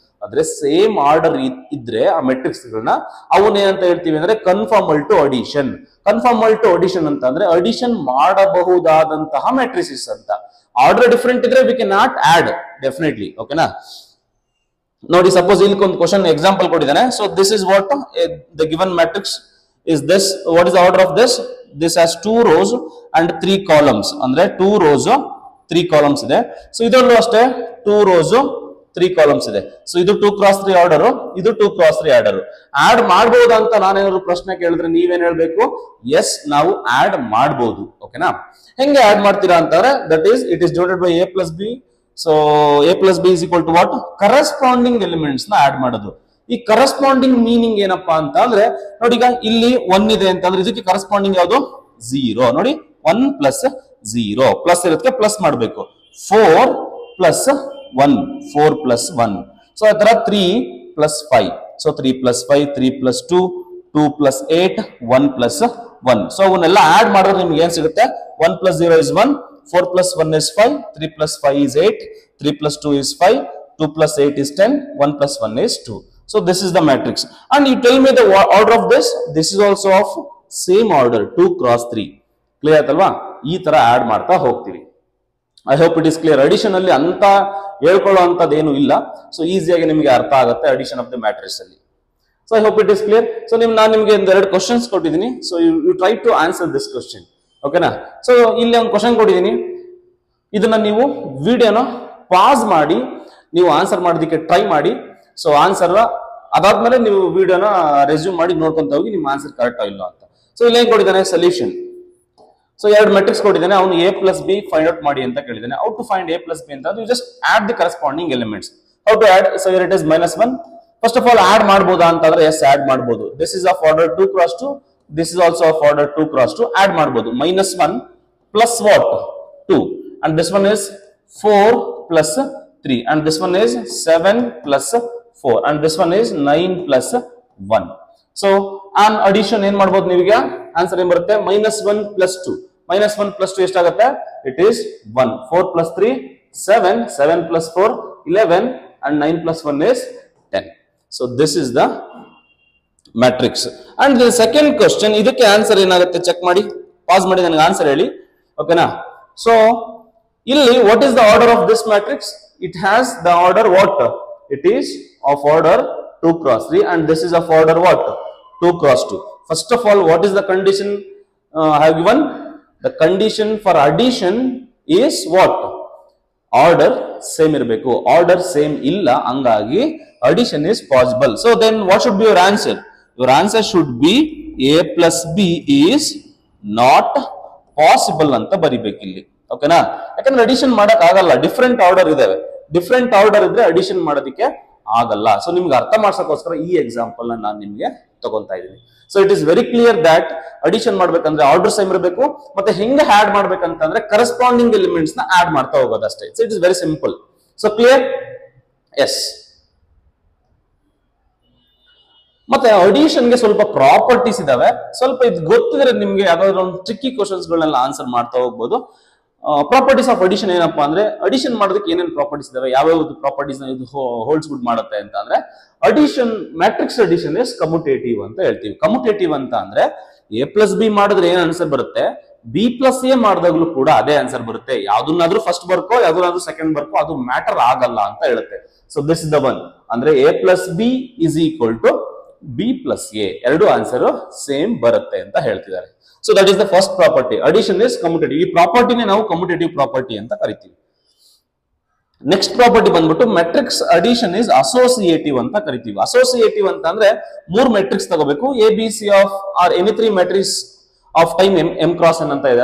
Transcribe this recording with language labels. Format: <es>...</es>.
<kn>ಅಂದ್ರೆ same order ಇದ್ರೆ ಆ ಮೆಟ್ರಿಕ್ಸ್ ಗಳನ್ನ ಅವನೇನಂತ ಹೇಳ್ತೀವಿ ಅಂದ್ರೆ ಕನ್ಫರ್ಮಲ್ ಟು ಅಡಿಷನ್. ಕನ್ಫರ್ಮಲ್ ಟು ಅಡಿಷನ್ ಅಂತ ಅಂದ್ರೆ ಅಡಿಷನ್ ಮಾಡಬಹುದಾದಂತಹ ಮ್ಯಾಟ್ರಿಸಸ್ ಅಂತ. ಆರ್ಡರ್ ಡಿಫರೆಂಟ್ ಇದ್ರೆ</kn> <en>We can not add definitely.</en> <kn>ಓಕೆನಾ? ನೋಡಿ, ಸಪೋಸ್ ಇಲ್ಲಿ ಒಂದು ಕ್ವಶನ್ ಎಕ್ಸಾಂಪಲ್ ಕೊಟ್ಟಿದ್ದಾನೆ.</kn> <en>So this is what the given matrix is this. What is the order of this? This has 2 rows and 3 columns.</en> <kn>Andre</kn> <en>2 rows 3 columns</en> <kn>ಇದೆ. So ಇದರಲ್ಲೂ ಅಷ್ಟೇ</kn> <en>2 rows 3 columns</en> <kn>ಇದೆ. So ಇದು 2 cross 3 ಆರ್ಡರ್, ಇದು 2 cross 3 order. Add ಮಾಡಬಹುದು ಅಂತ ನಾನೇನಾದ್ರು ಪ್ರಶ್ನೆ ಕೇಳಿದ್ರೆ ನೀವೇನ್ ಹೇಳ್ಬೇಕು? ಎಸ್, ನಾವು ಆಡ್ ಮಾಡಬಹುದು. ಓಕೆನಾ? ಹೆಂಗೆ ಆಡ್ ಮಾಡ್ತೀರಾ ಅಂತಂದ್ರೆ</kn> <en>that is it is divided by a plus b. So a plus b is equal to what?</en> <kn>Corresponding elements ನ ಆಡ್ ಮಾಡೋದು. ಈ ಕರೆಸ್ಪಾಂಡಿಂಗ್ ಮೀನಿಂಗ್ ಏನಪ್ಪಾ ಅಂತ ಅಂದ್ರೆ ನೋಡಿ, ಈಗ ಇಲ್ಲಿ 1 ಇದೆ ಅಂತಂದ್ರೆ ಇದಕ್ಕೆ ಕರೆಸ್ಪಾಂಡಿಂಗ್ ಯಾವುದು? 0. ನೋಡಿ 1 plus 0 ಪ್ಲಸ್ ಇರುತ್ತೆ, ಪ್ಲಸ್ ಮಾಡಬೇಕು.</kn> <en>4 plus 1, 4 plus 1. So ಆ ತರ 3 plus 5. So 3 plus 5, 3 plus 2, 2 plus 8, 1 plus 1.</en> <kn>So ಅವನ್ನೆಲ್ಲ ಆಡ್ ಮಾಡಿದ್ರೆ ನಿಮ್ಗೆ ಏನ್ ಸಿಗುತ್ತೆ?</kn> <en>1 plus 0 is 1, 4 plus 1 is 5, 3 plus 5 is 8, 3 plus 2 is 5, 2 plus 8 is 10, 1 plus 1 is 2. So this is the matrix. And you tell me the order of this. This is also of same order, 2 cross 3.</en> <kn>Clear ಆಯ್ತಲ್ವಾ? ಈ ತರ add ಮಾಡ್ತಾ ಹೋಗ್ತೀವಿ.</kn> <en>I hope it is clear.</en> <kn>Addition ಅಲ್ಲಿ ಅಂತ ಹೇಳ್ಕೊಳ್ಳೋ ಅಂತದೇನು ಇಲ್ಲ. So ಈಸಿಯಾಗಿ ನಿಮಗೆ ಅರ್ಥ ಆಗುತ್ತೆ ಅಡಿಷನ್ ಆಫ್ ದ ಮ್ಯಾಟ್ರಿಕ್ಸ್ ಅಲ್ಲಿ.</kn> <en>So I hope it is clear.</en> <kn>So ನಾನು ನಿಮಗೆ ಎರಡು ಕ್ವಶನ್ಸ್ ಕೊಟ್ಟಿದ್ದೀನಿ.</kn> <en>So you try to answer this question.</en> <kn>ಓಕೆನಾ? ಸೊ ಇಲ್ಲಿ ಒಂದು ಕ್ವಶನ್ ಕೊಟ್ಟಿದ್ದೀನಿ. ಇದನ್ನ ನೀವು ವಿಡಿಯೋನ ಪಾಸ್ ಮಾಡಿ ನೀವು ಆನ್ಸರ್ ಮಾಡೋದಕ್ಕೆ ಟ್ರೈ ಮಾಡಿ. ಸೊ ಆನ್ಸರ್ ಅದಾದ್ಮೇಲೆ ನೀವು ವಿಡಿಯೋನ ರೆಸ್ಯೂಮ್ ಮಾಡಿ ನೋಡ್ಕೊಂತ ಹೋಗಿ ನಿಮ್ಮ ಆನ್ಸರ್ ಕರೆಕ್ಟ್ ಇಲ್ಲ ಅಂತ. ಸೊ ಇಲ್ಲಿ ಏನ್ ಕೊಟ್ಟಿದ್ದಾನೆ? ಸೊಲ್ಯೂಷನ್. ಸೊ 2 ಮೆಟ್ರಿಕ್ಸ್ ಕೊಟ್ಟಿದ್ದಾನೆ.</kn> <en>ಅವನು a plus b find out</en> <kn>ಮಾಡಿ ಅಂತ ಕೇಳಿದ್ದಾನೆ.</kn> <en>How to find a plus b ಅಂತ? You just add the corresponding elements. How to add? So here it is -1. First of all</en> <kn>add ಮಾಡಬಹುದಾ ಅಂತಂದ್ರೆ S, add ಮಾಡಬಹುದು.</kn> <en>This is of order 2 cross 2, this is also of order 2 cross 2.</en> <kn>Add ಮಾಡಬಹುದು.</kn> <en>-1 plus what? 2, and this one is 4 plus 3, and this one is 7 plus 4, and this one is 9 plus 1.</en> <kn>So on addition ಏನ್ ಮಾಡಬಹುದು? ನೀವೀಗ answer ಏನ್ ಬರುತ್ತೆ? -1 plus 2. -1 plus 2 ಎಷ್ಟಾಗುತ್ತೆ?</kn> <en>It is 1. 4 plus 3 7, 7 plus 4 11, and 9 plus 1 is 10. So this is the matrix. And the second question,</en> <kn>ಇದಕ್ಕೆ answer ಏನಾಗುತ್ತೆ check ಮಾಡಿ, pass ಮಾಡಿ ನನಗೆ ಆನ್ಸರ್ ಹೇಳಿ. ಓಕೆನಾ?</kn> <en>So ಇಲ್ಲಿ what is the order of this matrix? It has the order what? It is of order 2 cross 3, and this is of order what? 2 cross 2. First of all, what is the condition I have given? The condition for addition is what? Order same ಇರಬೇಕು. Order same</en> <kn>ಇಲ್ಲ, ಹಂಗಾಗಿ</kn> <en>addition is possible. So then what should be your answer? Your answer should be a plus b is not possible</en> <kn>ಅಂತ ಬರಿಬೇಕು ಇಲ್ಲಿ. ಓಕೆನಾ? ಯಾಕಂದ್ರೆ addition ಮಾಡಕ್ ಆಗಲ್ಲ, ಡಿಫ್ರೆಂಟ್ ಆರ್ಡರ್ ಇದಾವೆ. ಡಿಫ್ರೆಂಟ್ ಆರ್ಡರ್ ಇದ್ರೆ ಅಡಿಷನ್ ಮಾಡೋದಕ್ಕೆ ಆಗಲ್ಲ. ಸೊ ನಿಮ್ಗೆ ಅರ್ಥ ಮಾಡ್ಸಕ್ಕೋಸ್ಕರ ಈ ಎಕ್ಸಾಂಪಲ್ ನಾನು ನಿಮ್ಗೆ ತಗೊಂತಾ ಇದ್ದೀನಿ.</kn> <en>so it is very clear that</en> <kn>addition ಮಾಡ್ಬೇಕಂದ್ರೆ ಆರ್ಡರ್ ಸೇಮ್ ಇರಬೇಕು, ಮತ್ತೆ ಹೆಂಗೆ ಆಡ್ ಮಾಡ್ಬೇಕಂತಂದ್ರೆ ಕರೆಸ್ಪಾಂಡಿಂಗ್ ಎಲಿಮೆಂಟ್ಸ್ ನ ಆಡ್ ಮಾಡ್ತಾ ಹೋಗೋದಷ್ಟೇ.</kn> <en>So it is very simple.</en> <kn>So clear? S. ಮತ್ತೆ ಅಡಿಷನ್ಗೆ ಸ್ವಲ್ಪ ಪ್ರಾಪರ್ಟೀಸ್ ಇದಾವೆ. ಸ್ವಲ್ಪ ಇದು ಗೊತ್ತಿದ್ರೆ ನಿಮ್ಗೆ ಯಾವ್ದಾದ್ರು ಒಂದು ಟ್ರಿಕ್ಕಿ ಕ್ವಶನ್ಸ್ ಗಳನ್ನೆಲ್ಲ ಆನ್ಸರ್ ಮಾಡ್ತಾ ಹೋಗ್ಬೋದು. ಪ್ರಾಪರ್ಟೀಸ್ ಆಫ್ ಅಡಿಷನ್ ಏನಪ್ಪಾ ಅಂದ್ರೆ, ಅಡಿಷನ್ ಮಾಡೋದಕ್ಕೆ ಏನೇನು ಪ್ರಾಪರ್ಟೀಸ್ ಇದಾವೆ, ಯಾವ್ಯಾವ್ದು ಪ್ರಾಪರ್ಟೀಸ್ ಇದು ಹೋಲ್ಡ್ಸ್ ಗುಡ್ ಮಾಡುತ್ತೆ ಅಂತ ಅಂದ್ರೆ, addition matrix</kn> <en>addition is commutative</en> <kn>ಅಂತ ಹೇಳ್ತೀವಿ. ಕಮ್ಯುಟೇಟಿವ್ ಅಂತ ಅಂದ್ರೆ a plus b ಮಾಡಿದ್ರೆ ಏನ್ ಆನ್ಸರ್ ಬರುತ್ತೆ, b plus a ಮಾಡಿದಾಗ್ಲೂ ಕೂಡ ಅದೇ ಆನ್ಸರ್ ಬರುತ್ತೆ. ಯಾವ್ದನ್ನಾದ್ರೂ ಫಸ್ಟ್ ಬರ್ಕೋ ಯಾವ್ದನ್ನಾದ್ರೂ ಸೆಕೆಂಡ್ ಬರ್ಕೋ ಅದು ಮ್ಯಾಟರ್ ಆಗಲ್ಲ ಅಂತ ಹೇಳುತ್ತೆ.</kn> <en>So this is the one.</en> <kn>ಅಂದ್ರೆ</kn> <en>a plus b is equal to b plus a,</en> <kn>ಎರಡು ಆನ್ಸರ್ ಸೇಮ್ ಬರುತ್ತೆ ಅಂತ ಹೇಳ್ತಿದ್ದಾರೆ.</kn> <en>So that is the first property. Addition is commutative.</en> <kn>ಈ ಪ್ರಾಪರ್ಟಿನೇ ನಾವು ಕಮ್ಯುಟೇಟಿವ್ ಪ್ರಾಪರ್ಟಿ ಅಂತ ಕರಿತೀವಿ. ನೆಕ್ಸ್ಟ್ ಪ್ರಾಪರ್ಟಿ ಬಂದ್ಬಿಟ್ಟು</kn> <en>matrix addition is associative</en> <kn>ಅಂತ ಕರಿತೀವಿ. ಅಸೋಸಿಯೇಟಿವ್ ಅಂತ ಅಂದ್ರೆ 3 ಮೆಟ್ರಿಕ್ಸ್ ತಗೋಬೇಕು, A B C of R any 3 matrix of time M cross N ಅಂತ ಇದೆ.</kn>